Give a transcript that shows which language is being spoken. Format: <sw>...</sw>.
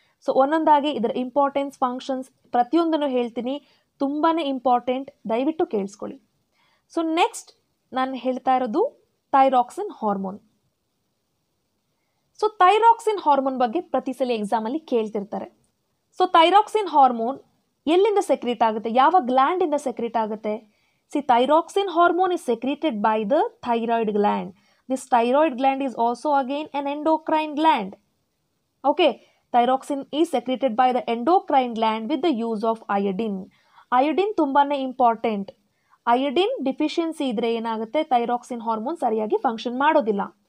<kn>So ಒಂದೊಂದಾಗಿ ಇದರ importance, functions ಪ್ರತಿಯೊಂದನ್ನು ಹೇಳ್ತೀನಿ, ತುಂಬಾ ಇಂಪಾರ್ಟೆಂಟ್, ದಯವಿಟ್ಟು ಕೇಳಿಸ್ಕೊಳ್ಳಿ. ಸೊ ನೆಕ್ಸ್ಟ್ ನಾನು ಹೇಳ್ತಾ ಇರೋದು thyroxine hormone. So thyroxine hormone ಬಗ್ಗೆ ಪ್ರತಿ ಸಲ ಎಕ್ಸಾಮಲ್ಲಿ ಕೇಳ್ತಿರ್ತಾರೆ. ಸೊ ಥೈರಾಕ್ಸಿನ್ ಹಾರ್ಮೋನ್ ಎಲ್ಲಿಂದ ಸೆಕ್ರೀಟ್ ಆಗುತ್ತೆ, ಯಾವ ಗ್ಲ್ಯಾಂಡಿಂದ ಸೆಕ್ರೀಟ್ ಆಗುತ್ತೆ?</kn> <en>See, thyroxine hormone is secreted by the thyroid gland. This thyroid gland is also again an endocrine gland. Okay, thyroxine is secreted by the endocrine gland with the use of iodine.</en> <kn>Iodine ತುಂಬಾನೇ important. Iodine deficiency ಇದ್ರೆ ಏನಾಗುತ್ತೆ, thyroxine hormone ಸರಿಯಾಗಿ function ಮಾಡೋದಿಲ್ಲ.</kn>